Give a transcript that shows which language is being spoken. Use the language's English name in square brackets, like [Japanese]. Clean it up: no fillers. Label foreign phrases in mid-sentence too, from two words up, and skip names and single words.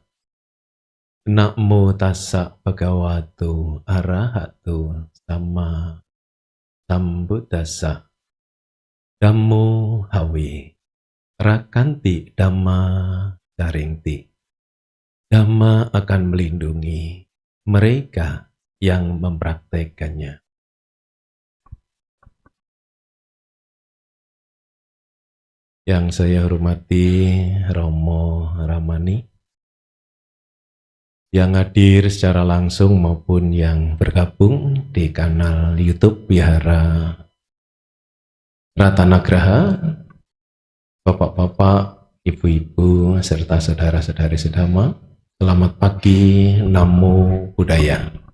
[Pali] Namo tassa Bhagavato Arahato Sama Sambuddhassa. Dhammo hawe rakanti dhamma daringti. [Indonesian] Dhamma akan melindungi mereka yang mempraktekannya. Yang saya hormati Romo Ramani, yang hadir secara langsung maupun yang bergabung di kanal YouTube Wihara Ratanagraha, Bapak-bapak, Ibu-ibu, serta saudara-saudari sedama, selamat pagi, [Pali] Namo Buddhaya.